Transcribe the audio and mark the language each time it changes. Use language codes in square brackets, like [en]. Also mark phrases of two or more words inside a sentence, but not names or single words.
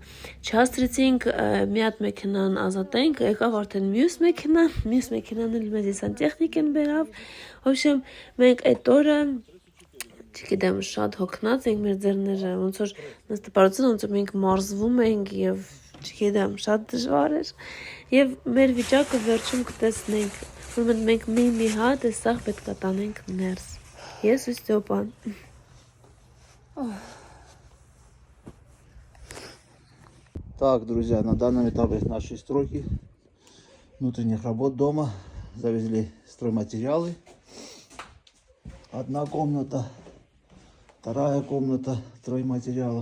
[hy] Չհասցրեցինք մի հատ մեքենան ազատենք, եկավ արդեն մյուս մեքենան էլ մեզ սանտեխնիկեն բերավ։ Ոբշեմ, մենք այդ օրը չգիտեմ, շատ հոգնած ենք մեր ձեռները, ոնց որ մեզ տպարություն ոնց որ մենք մարզվում ենք և չգիտեմ, շատ դժվար էր և մեր վիճակը վերջում կտեսնենք, որ մենք մի հատ սաղ պետք է տանենք ներս։ Ես ու Ստյոպան։ [ru] Так, друзья, на данном этапе нашей стройки внутренних работ дома завезли стройматериалы. Одна комната, вторая комната стройматериалов.